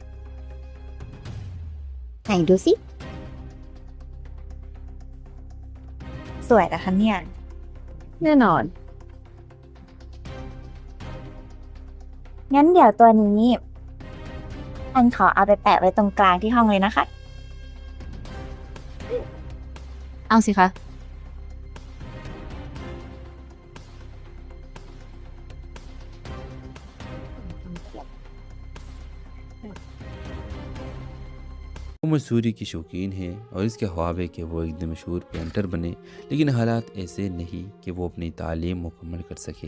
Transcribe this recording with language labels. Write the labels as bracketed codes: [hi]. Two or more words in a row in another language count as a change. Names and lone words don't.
[th] ไหนดูสิ สวยนะคะเนี่ย แน่นอน งั้นเดี๋ยวตัวนี้อันขอเอาไปแปะไว้ตรงกลางที่ห้องเลยนะคะ เอาสิคะ [ur] وہ مسوری کی شوقین ہے اور اس کے خواب ہے کہ وہ ایک دن مشہور پینٹر بنے، لیکن حالات ایسے نہیں کہ وہ اپنی تعلیم مکمل کر سکے.